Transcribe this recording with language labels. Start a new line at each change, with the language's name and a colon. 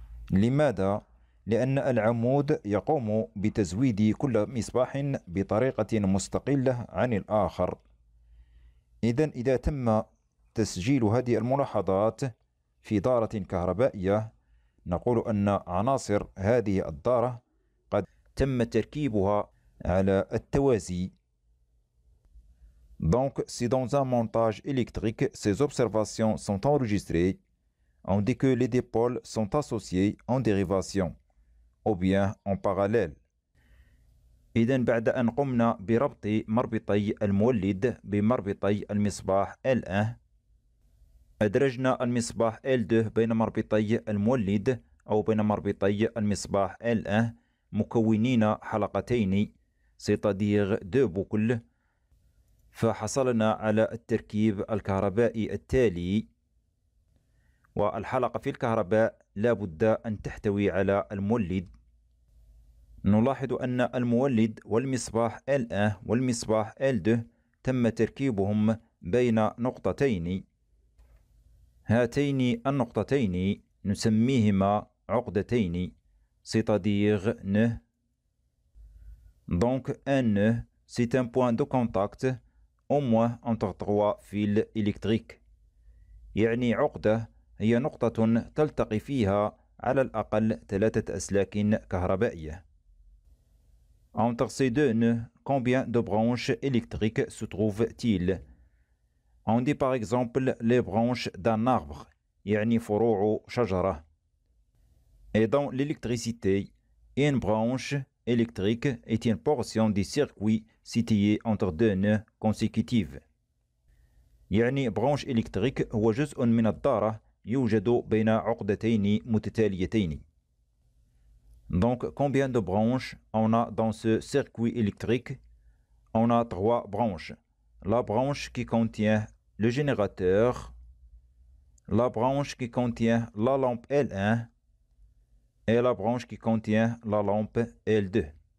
Arabic: لماذا؟ لأن العمود يقوم بتزويد كل مصباح بطريقة مستقلة عن الآخر. إذا تم تسجيل هذه الملاحظات في دارة كهربائية، نقول أن عناصر هذه الدارة قد تم تركيبها على التوازي.
French: Donc, si dans un montage électrique, ces observations sont enregistrées, on dit que les dipôles sont associés en dérivation, ou bien en parallèle.
Arabic: إذن بعد أن قمنا بربط مربطي المولد بمربطي المصباح L1، أدرجنا المصباح L2 بين مربطي المولد أو بين مربطي المصباح L1 مكونين حلقتين،
French: c'est-à-dire deux boucles.
Arabic: فحصلنا على التركيب الكهربائي التالي. والحلقة في الكهرباء لا بد أن تحتوي على المولد. نلاحظ أن المولد والمصباح L1 والمصباح L2 تم تركيبهم بين نقطتين. هاتين النقطتين نسميهما عقدتين،
French: c'est-à-dire nœud. Donc un nœud, c'est un point de contact au moins entre trois fils électriques.
Arabic: يعني عقدة هي نقطة تلتقي فيها على الأقل 3 أسلاك كهربائية.
French: Entre ces deux nœuds, combien de branches électriques se trouvent-ils? On dit par exemple les branches d'un arbre،
Arabic: يعني فروع شجرة.
French: Et dans l'électricité, une branche électrique est une portion du circuit situé entre deux nœuds consécutifs.
Arabic: يعني branche électrique هو جزء من الدارة يوجد بين عقدتين متتاليتين.
French: Donc, combien de branches on a dans ce circuit électrique? On a 3 branches. La branche qui contient le générateur, la branche qui contient la lampe L1 et la branche qui contient la lampe L2.